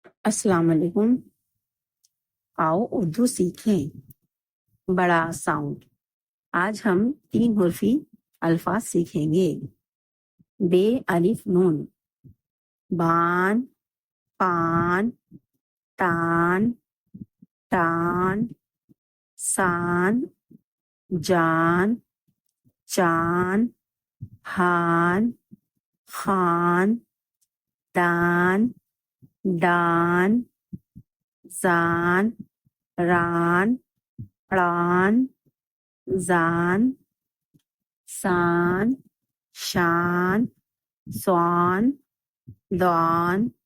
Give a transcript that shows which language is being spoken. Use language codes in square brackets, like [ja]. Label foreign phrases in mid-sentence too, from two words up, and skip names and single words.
[ar] السلام علیکم. [ur] آؤ اردو سیکھیں. بڑا ساؤنڈ. آج ہم 3 حرفی الفاظ سیکھیں گے. بے الف نون. بان، پان، تان، ٹان، سان، جان، چان، ہان، خان، دان، ڈان، زان، ران، ران، زان، سان، شان، سوان، دان،